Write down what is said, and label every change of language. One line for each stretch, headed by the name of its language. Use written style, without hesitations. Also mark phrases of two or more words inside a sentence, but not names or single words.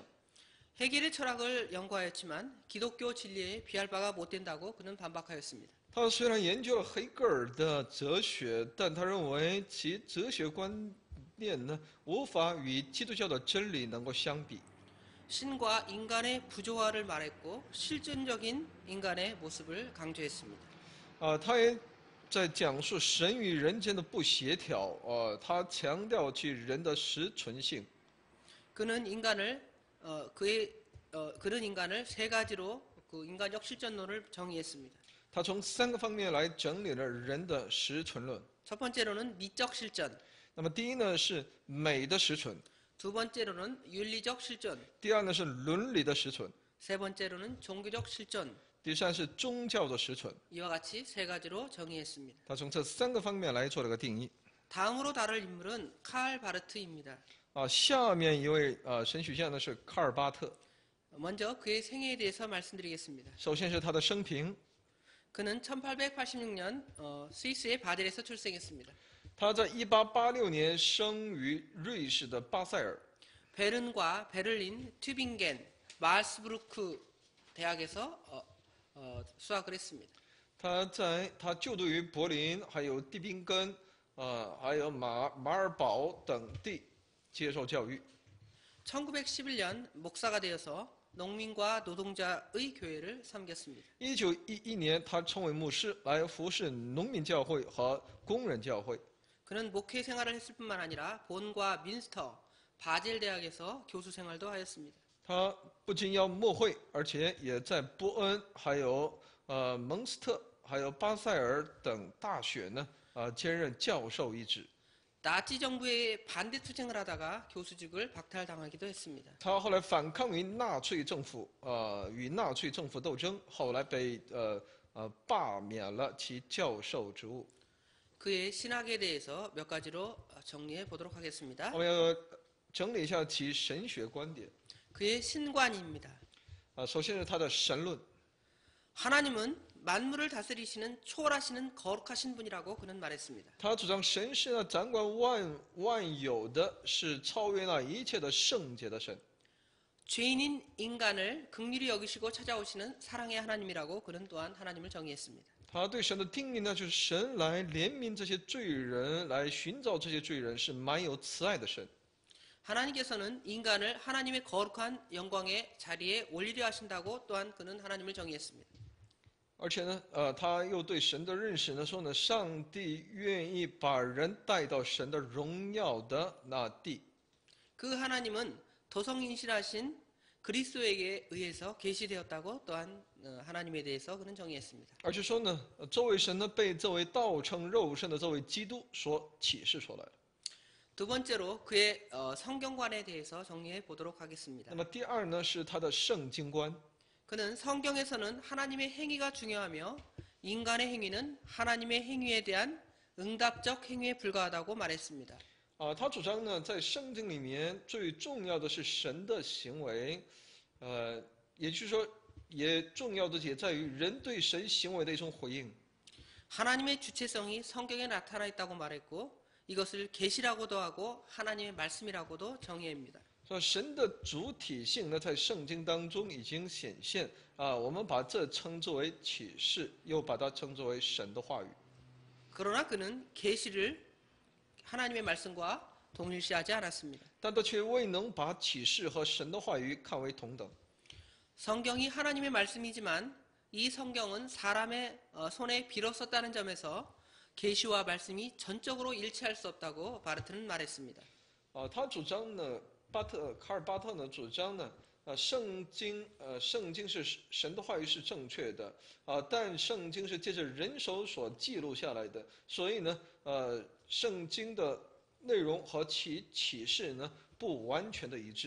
Korean: 헤겔의 철학을 연구하였지만 기독교 진리에 비할 바가 못 된다고 그는 반박하였습니다.
Chinese: 他虽然研究了黑格尔的哲学，但他认为其哲学观念呢，无法与基督教的真理能够相比。
Korean: 신과 인간의 부조화를 말했고 실존적인 인간의 모습을 강조했습니다.
Chinese: 他也在讲述神与人间的不协调。他强调其人的实存性。
Korean: 그는 인간을 세 가지로 그 인간적 실존론을 정의했습니다.
Chinese: 他从3个方面来整理了人的实存论。
Korean: 첫 번째로는 미적 실존,
Chinese: 那么第一呢是美的实存，
Korean: 두 번째로는 윤리적 실존,
Chinese: 第二呢是伦理的实存，
Korean: 세 번째로는 종교적 실존.
Chinese: 第三是宗教的实存。
Korean: 이와 같이 세 가지로 정의했습니다.
Chinese: 他从这3个方面来做了个定义。
Korean: 다음으로 다룰 인물은 칼 바르트입니다.
Chinese: 下面一位神学家呢是卡尔巴特。
Korean: 먼저 그의 생애에 대해서 말씀드리겠습니다.
Chinese: 首先是他的生平。
Korean: 그는 1886년 스위스의 바델에서 출생했습니다.
Chinese: 他在1886年生于瑞士的巴塞尔。
Korean: 베른과 베를린, 튜빙겐, 마르스부르크 대학에서 수학을 했습니다.
Chinese: 他就读于柏林，还有蒂宾根，还有马尔堡等地接受教育。
Korean: 1911년 목사가 되어서 농민과 노동자의 교회를 섬겼습니다.
Chinese: 1911 年，他成为牧师，来服侍农民教会和工人教会。
Korean: 그는 목회 생활을 했을 뿐만 아니라 본과 민스터, 바젤 대학에서 교수 생활도 하였습니다.
Chinese: 他不仅要牧会，而且也在波恩、还有蒙斯特、还有巴塞尔等大学呢，兼任教授一职。
Korean: 나치 정부의 반대 투쟁을 하다가 교수직을 박탈당하기도 했습니다.
Chinese: 他后来反抗于纳粹政府，与纳粹政府斗争，后来被罢免了其教授职务。
Korean: 그의 신학에 대해서 몇 가지로 정리해 보도록 하겠습니다.
Chinese: 我们要整理一下其神学观点。
Korean: 그의 신관입니다.
Chinese: 首先是他的神论。
Korean: 하나님은 만물을 다스리시는 초월하시는 거룩하신 분이라고 그는 말했습니다.
Chinese: 他主张神是呢掌管万有的，是超越那一切的圣洁的神。
Korean: 죄인인 인간을 긍휼히 여기시고 찾아오시는 사랑의 하나님이라고 그는 또한 하나님을 정의했습니다.
Chinese: 他对神的定义呢，就是神来怜悯这些罪人，来寻找这些罪人，是满有慈爱的神。
Korean: 하나님께서는 인간을 하나님의 거룩한 영광의 자리에 올리려 하신다고 또한 그는 하나님을 정의했습니다.
Chinese: 而且呢，他又对神的认识呢说呢，上帝愿意把人带到神的荣耀的那地。
Korean: 그 하나님은 도성인실하신 그리스도에게 의해서 계시되었다고 또한 하나님에 대해서 그는 정의했습니다.
Chinese: 而且说呢，这位神呢被这位道成肉身的这位基督所启示出来了。
Korean: 두 번째로 그의 성경관에 대해서 정리해 보도록 하겠습니다.
Chinese: 那么第二呢是他的圣经观。
Korean: 그는 성경에서는 하나님의 행위가 중요하며 인간의 행위는 하나님의 행위에 대한 응답적 행위에 불과하다고 말했습니다.
Chinese: 他主张呢，在圣经里面最重要的是神的行为，也就是说，也重要的也在于人对神行为的一种回应。
Korean: 하나님의 주체성이 성경에 나타나 있다고 말했고 이것을 계시라고도 하고 하나님의 말씀이라고도 정의합니다.
Chinese: 说神的主体性呢，在圣经当中已经显现啊，我们把这称之为启示，又把它称之为神的话语。
Korean: 그러나 그는 계시를 하나님의 말씀과 동일시하지 않았습니다.
Chinese: 但他却未能把启示和神的话语看为同等。
Korean: 성경이 하나님의 말씀이지만 이 성경은 사람의 손에 빌어 썼다는 점에서 계시와 말씀이 전적으로 일치할 수 없다고 바르트는 말했습니다.
Chinese: 他主张呢，卡尔巴特呢主张呢，圣经是神的话语是正确的但圣经是借着人手所记录下来的，所以呢，圣经的内容和其启示呢不完全的一致。